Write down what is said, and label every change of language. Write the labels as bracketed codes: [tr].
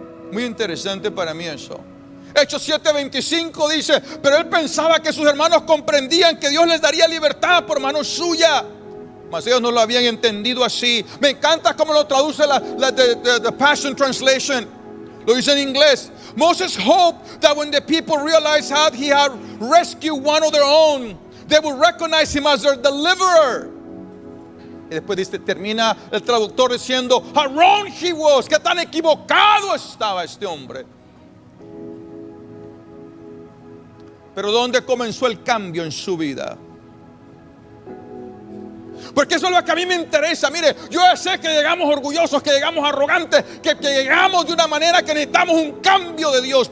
[es] Muy interesante para mí eso. Hechos 7:25 dice: pero él pensaba que sus hermanos comprendían que Dios les daría libertad por mano suya, mas ellos no lo habían entendido así. Me encanta cómo lo traduce the Passion Translation. Lo dice en inglés: [en] Moses hoped that when the people realized how he had rescued one of their own, they would recognize him as their deliverer. [es] Y después termina el traductor diciendo: [en] how wrong he was, [es] que tan equivocado estaba este hombre. Pero ¿dónde comenzó el cambio en su vida? Porque eso es lo que a mí me interesa. Mire, yo sé que llegamos orgullosos, que llegamos arrogantes, que llegamos de una manera que necesitamos un cambio de Dios.